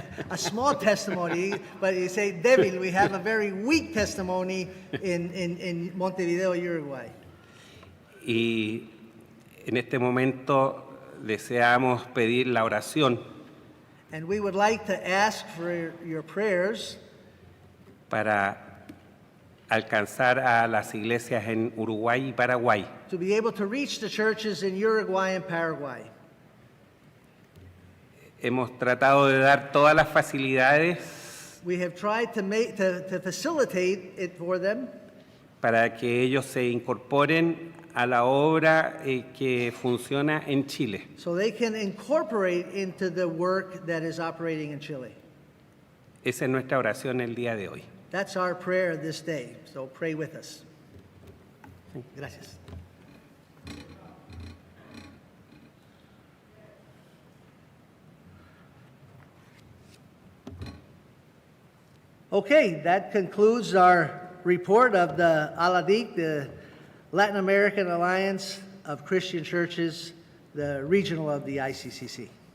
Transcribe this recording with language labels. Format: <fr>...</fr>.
<en>a small testimony, but you say débil, we have a very weak testimony in Montevideo, Uruguay.</en> <es>Y en este momento deseamos pedir la oración</es> <en>And we would like to ask for your prayers</en> <es>para alcanzar a las iglesias en Uruguay y Paraguay.</es> <en>to be able to reach the churches in Uruguay and Paraguay.</en> <es>Hemos tratado de dar todas las facilidades</es> <en>We have tried to facilitate it for them</en> <es>para que ellos se incorporen a la obra que funciona en Chile.</es> <en>so they can incorporate into the work that is operating in Chile.</en> <es>Esa es nuestra oración el día de hoy.</es> <en>That's our prayer this day, so pray with us. Gracias. Okay, that concludes our report of the ALADIC, the Latin American Alliance of Christian Churches, the regional of the ICCC.</en>